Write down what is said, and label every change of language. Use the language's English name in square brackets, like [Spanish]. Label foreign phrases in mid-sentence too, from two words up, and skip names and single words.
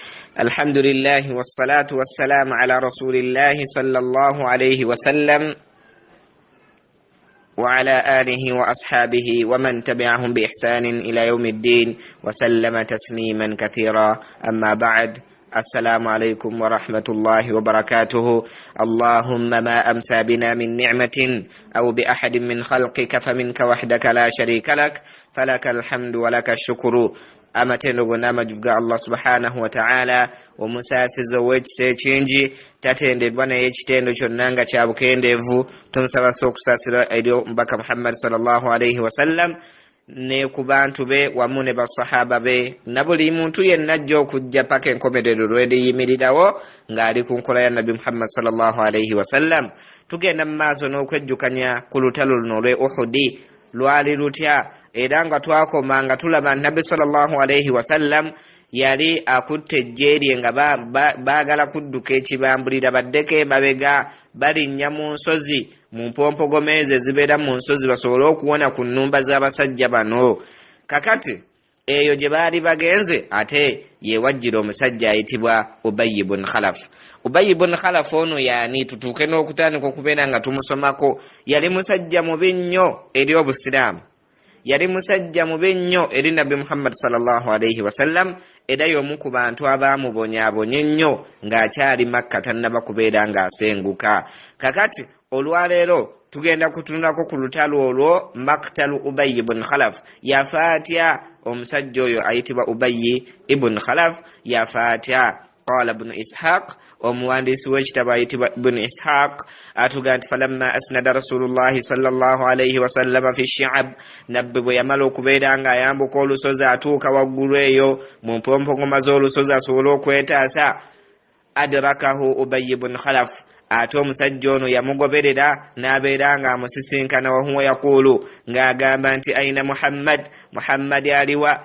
[Arabic] الحمد لله والصلاة والسلام على رسول الله صلى الله عليه وسلم وعلى آله وأصحابه ومن تبعهم بإحسان إلى يوم الدين وسلم تسليما كثيرا. أما بعد، السلام عليكم ورحمة الله وبركاته. اللهم ما أمسى بنا من نعمة أو بأحد من خلقك فمنك وحدك لا شريك لك، فلك الحمد ولك الشكر. [Ganda] amatendo gonna majuga Allah [Arabic] سبحانه وتعالى [Ganda] omusasizo w'ekisekingi tatendebwa naye ekitendo kyonna nga kya bukendeevu. Tumusaba okusasira eri mbaka Muhammad [Arabic] صلى الله عليه وسلم [Ganda] ne ku bantu be wamu ne basahaba be na buli muntu yenna ajja okujja paka enkomerero lw'eriyimirirawo ng'ali ku nkola ya Nabi Muhammad [Arabic] صلى الله عليه وسلم. [Ganda] Tugenda mu maaso n'okwejjukanya ku lutalo luno lw'e Uhudi lwali lutya, era nga twakoma nga tulaba Nabi [Arabic] صلى الله عليه وسلم [Ganda] yali akutte ejjeerye nga baagala kudduka ekibambulira baddeko emabega balinnya mu nsozi, mu mpompogomeze zibeera mu nsozi basobole okuwona ku nnumba z'abasajja bano. Kakati eyo gye baali bagenze ate yewajjira omusajja ayitibwa Ubayy ibn Khalaf. Ubayy ibn Khalaf ono yaani tutuuke n'okutandika okubeera nga tumusomako. Yali musajja mubi nnyo eri Obusiraamu, yali musajja mubi nnyo eri Nabi Muhammad [Arabic] صلى الله عليه وسلم, [Ganda] era y'omu ku bantu abaamubonyaabonye ennyo ng'akyali Makka tannaba kubeera ng'asenguka. Kakati olwaleero tugenda kutunulako ku lutalo olwo, Maktalu Ubayy ibn Khalaf. Yafa atya omusajja oyo ayitibwa Ubayy ibn Khalaf? Yafa atya? [Arabic] قال ابن إسحاق, [Ganda] omuwandiisi w'ekitabo ayitibwa ibn Ishaq atuga nti [Arabic] فلما أسند رسول الله صلى الله عليه وسلم في الشعب, [Ganda] nabbi bwe yamala okubeera nga ayambuka olusozi atuuka waggulu eyo mu mpompogoma z'olusozi asobole okwetaasa, [Arabic] أدركه أبي بن خلف, [Ganda] ate omusajja ono yamugoberera n'abeera nga amusisinkana [Arabic] وهو يقول, [Ganda] ng'agamba nti [Arabic] أين محمد [Ganda] aliwa?